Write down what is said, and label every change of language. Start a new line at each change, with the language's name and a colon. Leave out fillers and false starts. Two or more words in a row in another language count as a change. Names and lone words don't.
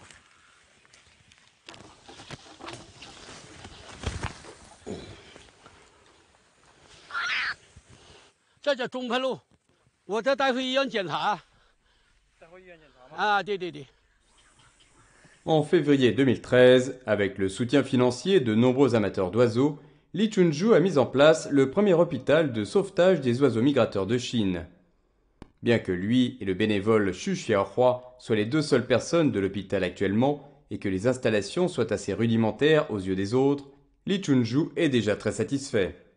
Chinese: 这叫中盘路，我再带回医院检查。带回医院检查吗？啊，对。
French: En février 2013, avec le soutien financier de nombreux amateurs d'oiseaux, Li Chunju a mis en place le premier hôpital de sauvetage des oiseaux migrateurs de Chine. Bien que lui et le bénévole Xu Xiaohua soient les 2 seules personnes de l'hôpital actuellement et que les installations soient assez rudimentaires aux yeux des autres, Li Chunju est déjà très satisfait.